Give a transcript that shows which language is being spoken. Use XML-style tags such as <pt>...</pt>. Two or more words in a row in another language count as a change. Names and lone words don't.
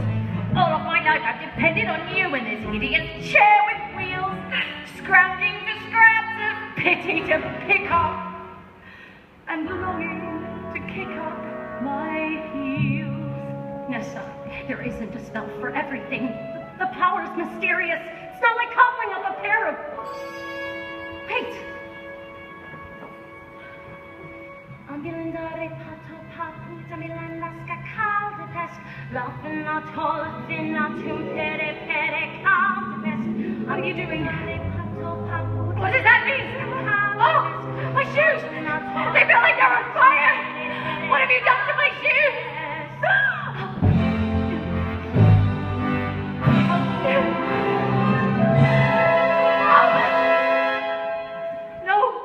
<en>All of my life I've depended on you and this hideous chair with wheels, scrounging for scraps of pity to pick up, and longing to kick up my heels. Nessa, there isn't a spell for everything. The power is mysterious. It's not like coupling up a pair of... Wait! Ambilindare pato papu tamilandaska kaldepest Laufena tolfina tumpere pere kaldepest. What are you doing? What does that mean? Oh! My shoes! They feel like they're on fire! What have you done to my shoes? No!</en>